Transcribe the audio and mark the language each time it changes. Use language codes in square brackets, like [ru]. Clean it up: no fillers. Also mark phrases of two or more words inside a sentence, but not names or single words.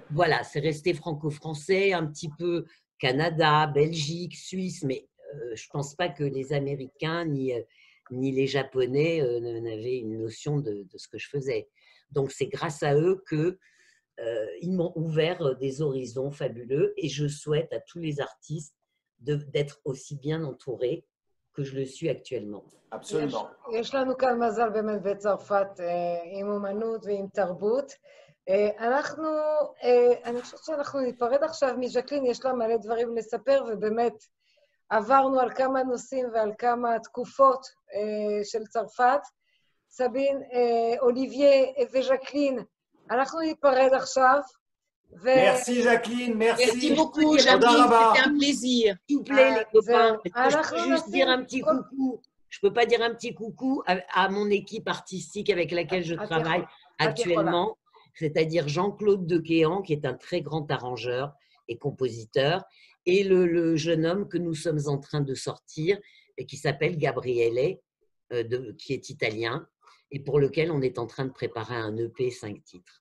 [fr] voilà, c'est resté franco-français, un petit peu Canada, Belgique, Suisse, mais je ne pense pas que les Américains ni les Japonais n'avaient une notion de ce que je faisais. Donc, c'est grâce à eux qu'ils m'ont ouvert des horizons fabuleux et je souhaite à tous les artistes d'être aussi bien entourés que je le suis actuellement. Absolument. [he] יש לנו כאן מזל באמת בצרפת עם אומנות ועם תרבות. אני חושבת שאנחנו ניפרד עכשיו מז'קלין, יש לה מלא דברים לספר, ובאמת עברנו על כמה נושאים ועל כמה תקופות של צרפת. סבין, אוליביה וז'קלין, אנחנו ניפרד עכשיו. [fr] Merci Jacqueline, merci. Merci beaucoup, [en] Thank you. [fr] Jacqueline, Au c'était un plaisir. S'il vous plaît, les copains, Ah, est-ce que je peux juste dire un petit coucou? Je ne peux pas dire un petit coucou à mon équipe artistique avec laquelle je travaille actuellement, c'est-à-dire Jean-Claude Dequéan, qui est un très grand arrangeur et compositeur, et le jeune homme que nous sommes en train de sortir, et qui s'appelle Gabriele, qui est italien, et pour lequel on est en train de préparer un EP 5 titres.